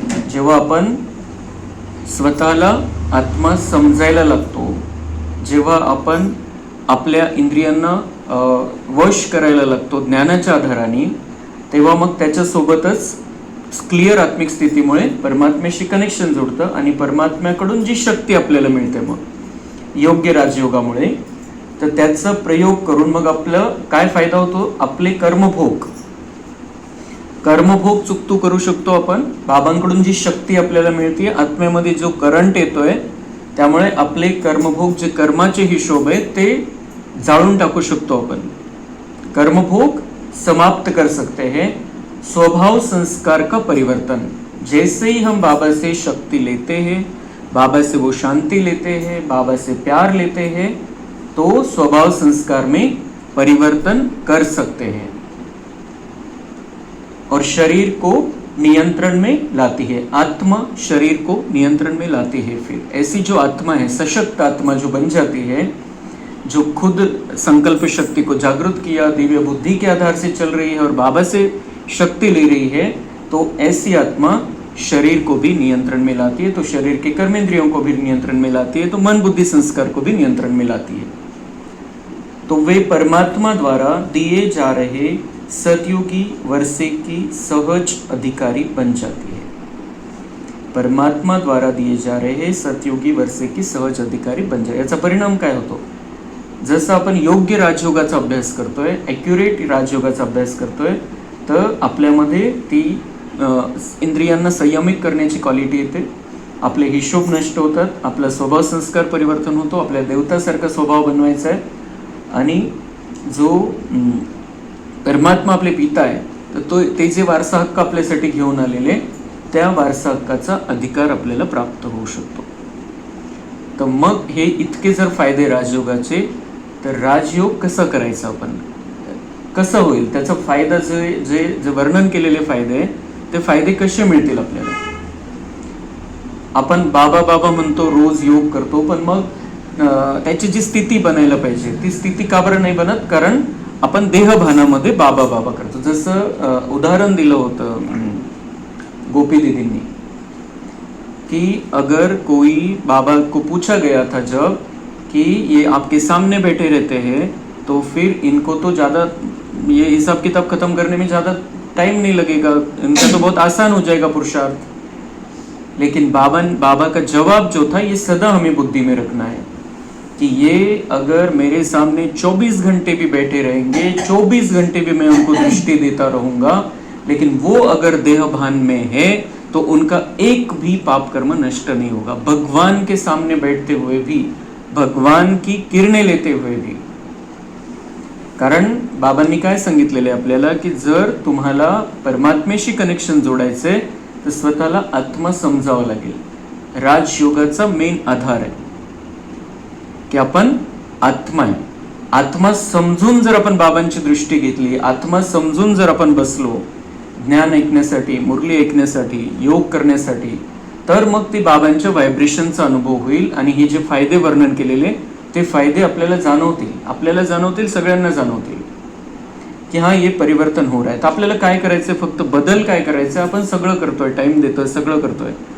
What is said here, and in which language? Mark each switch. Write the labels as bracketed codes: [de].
[mr] जेव्हा आपण स्वतःला आत्मा समजायला लागतो, जेव्हा आपण आपल्या इंद्रियांना वश करायला लागतो ज्ञानाच्या आधाराने, तेव्हा मग त्याच्यासोबतच क्लिअर आत्मिक स्थितीमुळे परमात्म्याशी कनेक्शन जोडतं आणि परमात्म्याकडून जी शक्ती आपल्याला मिळते मग योग्य राजयोगामुळे, तर त्याचा प्रयोग करून मग आपलं काय फायदा होतो, आपले कर्मभोग चुकतू करू शकतो आपण। बाबांकडून जी शक्ती आपल्याला मिळते, आत्म्यामध्ये जो करंट येतोय, त्यामुळे आपले कर्मभोग, जे कर्माचे हिशोब आहे, ते जाळून टाकू शकतो आपण, [hi] कर्मभोग समाप्त कर सकते हैं। स्वभाव संस्कार का परिवर्तन, जैसे ही हम बाबा से शक्ति लेते हैं, बाबा से वो शांति लेते हैं, बाबा से प्यार लेते हैं, तो स्वभाव संस्कार में परिवर्तन कर सकते हैं और शरीर को नियंत्रण में लाती है। आत्मा शरीर को नियंत्रण में लाती है। फिर ऐसी जो आत्मा है, सशक्त आत्मा जो बन जाती है, जो खुद संकल्प शक्ति को जागृत किया, दिव्य बुद्धि के आधार से चल रही है और बाबा से शक्ति ले रही है, तो ऐसी आत्मा शरीर को भी नियंत्रण में लाती है, तो शरीर के कर्मेंद्रियों को भी नियंत्रण में लाती है, तो मन बुद्धि संस्कार को भी नियंत्रण में लाती है। तो वे परमात्मा द्वारा दिए जा रहे सतयुगी वर्षे की सहज अधिकारी बन जाती है। परमात्मा द्वारा दिए जा रहे सतयुगी वर्षे की सहज अधिकारी बन जाए। [mr] याचा परिणाम काय होतो? जसं आपण योग्य राजयोगाचा अभ्यास करतोय, ॲक्युरेट राजयोगाचा अभ्यास करतोय, तर आपल्यामध्ये ती इंद्रियांना संयमित करण्याची क्वालिटी येते, आपले हिशोब नष्ट होतात, आपला स्वभाव संस्कार परिवर्तन होतो, आपल्या देवतासारखा स्वभाव बनवायचा आहे, आणि जो परमात्मा आपले पिता आहे तर ते जे वारसा हक्क आपल्यासाठी घेऊन आलेले, त्या वारसा हक्काचा अधिकार आपल्याला प्राप्त होऊ शकतो. तर मग हे इतके जर फायदे राजयोगाचे, तर राजयोग कसं करायचं, आपण कसं होईल, त्याचा फायदा जे वर्णन केलेले फायदे ते फायदे कसे मिळतील आपल्याला? आपण बाबा बाबा म्हणतो, रोज योग करतो, पण मग त्याची जी स्थिती बनायला पाहिजे ती स्थिती का बरं नाही बनत? कारण आपण देहभानामध्ये बाबा बाबा करतो. जसं उदाहरण दिलं होतं गोपी दीदींनी [hi] कि अगर कोई बाबा को पूछा गया था जब कि ये आपके सामने बैठे रहते हैं तो फिर इनको तो ज़्यादा ये हिसाब किताब खत्म करने में ज़्यादा टाइम नहीं लगेगा, इनका तो बहुत आसान हो जाएगा पुरुषार्थ. लेकिन बाबा का जवाब जो था, ये सदा हमें बुद्धि में रखना है कि ये अगर मेरे सामने 24 घंटे भी बैठे रहेंगे, 24 घंटे भी मैं उनको दृष्टि देता रहूंगा, लेकिन वो अगर देहभान में है तो उनका एक भी पाप कर्म नष्ट नहीं होगा. भगवान के सामने बैठते हुए भी, भगवान की किरणे लेते हुए भी. [mr] कारण बाबांनी काय सांगितलेले आपल्याला की जर तुम्हाला परमात्म्याशी कनेक्शन जोडायचे तर स्वतःला आत्मा समजावं लागेल. राजयोगाचा मेन आधार आहे की आपण आत्मा आहे. आत्मा समजून जर आपण बाबांची दृष्टी घेतली, आत्मा समजून जर आपण बसलो ज्ञान ऐकण्यासाठी, मुरली ऐकण्यासाठी, योग करण्यासाठी, तर मग ते बाबांच्या व्हायब्रेशनचा अनुभव होईल आणि हे जे फायदे वर्णन केलेले ते फायदे आपल्याला जाणवतील, सगळ्यांना जाणवतील की हा हे परिवर्तन [hi] हो रहा है. [mr] तर आपल्याला काय करायचंय, फक्त बदल काय करायचं, आपण सगळं करतोय, टाइम देतोय, सगळं करतोय.